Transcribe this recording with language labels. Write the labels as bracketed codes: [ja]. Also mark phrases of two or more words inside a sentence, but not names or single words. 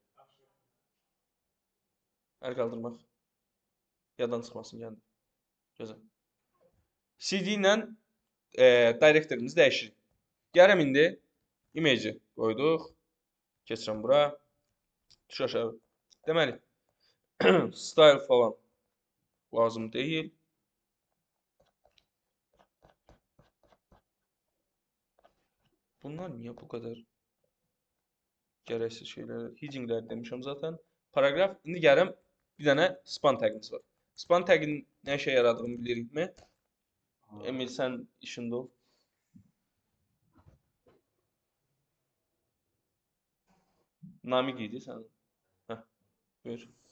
[az] Əl qaldırmaq. Yaddan çıxmasın, gəldi. Gözəl. CD ilə directory'mizi dəyişirik. Gələm indi image qoyduq. Keçirəm bura. Tuş aşağı. Deməli, style falan lazım deyil. [tr] Bunlar niye bu kadar gereksiz şeyler? Heading'ler demişim zaten. [az] Paragraf. İndi gələm bir dənə span tagimiz var. Span tagin nə işə yaradığını bilirikmi? Emil sən işində ol. Namik idi sən. Hə, buyur.